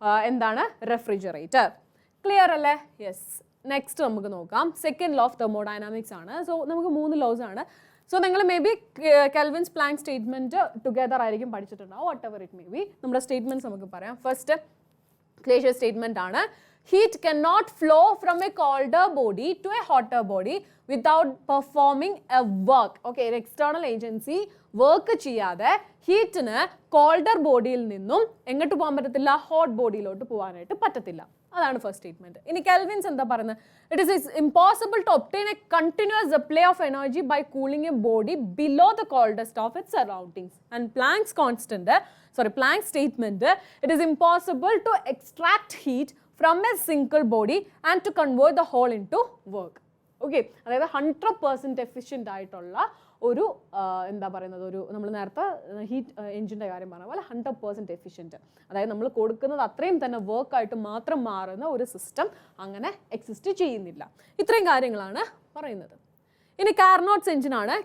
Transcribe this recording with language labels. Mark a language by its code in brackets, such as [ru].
[ml] എന്താണ് refrigerator. Clear അല്ലേ? Yes. Next നമുക്ക് നോക്കാം. സെക്കൻഡ് ലോ ഓഫ് തെർമോഡൈനാമിക്സ് ആണ്. സോ നമുക്ക് 3 ലോസ് ആണ്. സോ നിങ്ങൾ may be Kelvin's Planck statement together ആയിരിക്കും പഠിച്ചിട്ടുണ്ടാവും. [en] Whatever it may be. [ml] നമ്മുടെ സ്റ്റേറ്റ്മെന്റ്സ് നമുക്ക് പറയാം. ഫസ്റ്റ് ക്ലേഷ്യർ സ്റ്റേറ്റ്മെന്റ് ആണ്. [en] Heat cannot flow from a colder body to a hotter body without performing a work. Okay, an external agency [ml] work ചെയ്യാതെ ഹീറ്റിന് colder ബോഡിയിൽ നിന്നും എങ്ങോട്ട് പോകാൻ പറ്റത്തില്ല? ഹോട്ട് ബോഡിയിലോട്ട് പോകാനായിട്ട് പറ്റത്തില്ല. അതാണ് ഫസ്റ്റ് സ്റ്റേറ്റ്മെന്റ്. ഇനി കെൽവിൻസ് എന്താ പറയുന്നത്? [en] It is impossible to obtain a continuous supply of energy by cooling a body below the coldest of its surroundings. And Planck's statement, it is impossible to extract heat from a single body and to convert the whole into work. [ml] Okay, അതായത് 100% efficient ആയിട്ടുള്ള ഒരു എന്താ പറയുന്നത്, ഒരു നമ്മൾ നേരത്തെ heat എഞ്ചിൻ്റെ കാര്യം പറഞ്ഞ പോലെ 100% എഫിഷ്യൻറ്റ്, അതായത് നമ്മൾ കൊടുക്കുന്നത് അത്രയും തന്നെ വർക്കായിട്ട് മാത്രം മാറുന്ന ഒരു സിസ്റ്റം അങ്ങനെ എക്സിസ്റ്റ് ചെയ്യുന്നില്ല. ഇത്രയും കാര്യങ്ങളാണ് പറയുന്നത്. ഇനി കാർനോട്ട്സ് എഞ്ചിനാണ്.